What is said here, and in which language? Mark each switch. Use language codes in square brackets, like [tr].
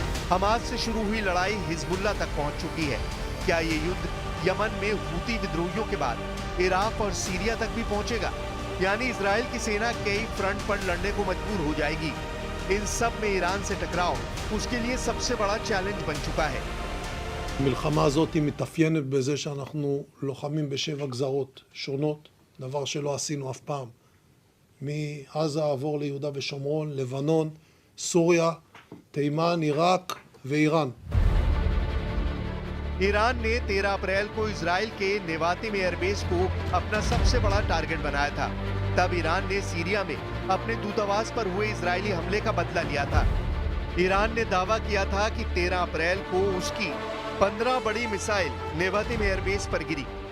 [hi] Hamas से शुरू हुई लड़ाई हिजबुल्लाह तक पहुंच चुकी है। क्या ये युद्ध यमन में हूती विद्रोहियों के बाद इराक और सीरिया तक भी पहुंचेगा? यानी इजराइल की सेना कई फ्रंट पर लड़ने को मजबूर हो जाएगी। इन सब में ईरान से टकराव उसके लिए सबसे बड़ा चैलेंज बन चुका है। [he] המלחמה הזאת היא מתאפיינת בזה שאנחנו לוחמים ב7 גזרות שונות, דבר שלא עשינו אף פעם. מעזה עבור ליהודה ושומרון, לבנון, סוריה, תימן, עיראק ואיראן. [hi] ईरान ने 13 अप्रैल को इजराइल के नेवातिम एयरबेस को अपना सबसे बड़ा टारगेट बनाया था। तब ईरान ने सीरिया में अपने दूतावास पर हुए इजरायली हमले का बदला लिया था। ईरान ने दावा किया था कि 13 अप्रैल को उसकी 15 बड़ी मिसाइल नेवातिम एयरबेस पर गिरी।